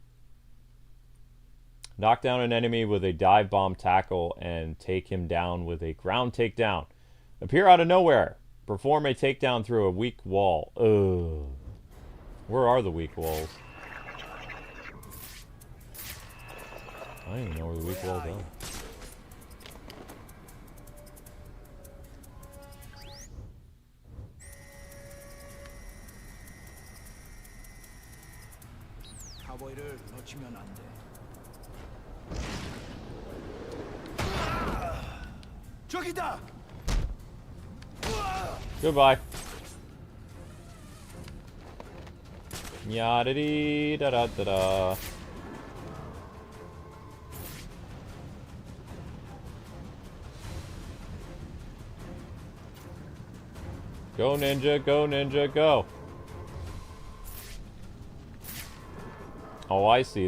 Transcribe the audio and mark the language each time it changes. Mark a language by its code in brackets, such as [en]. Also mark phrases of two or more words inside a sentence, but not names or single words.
[en] Knock down an enemy with a dive bomb tackle and take him down with a ground takedown. Appear out of nowhere. Perform a takedown through a weak wall. Ugh. Where are the weak walls? I don't even know where the weak walls are. [ko] 카보이를 놓치면 안 돼. 저기다. [en] Goodbye. Yada-dee, da-da-da-da. Go ninja, go ninja, go. Oh, I see.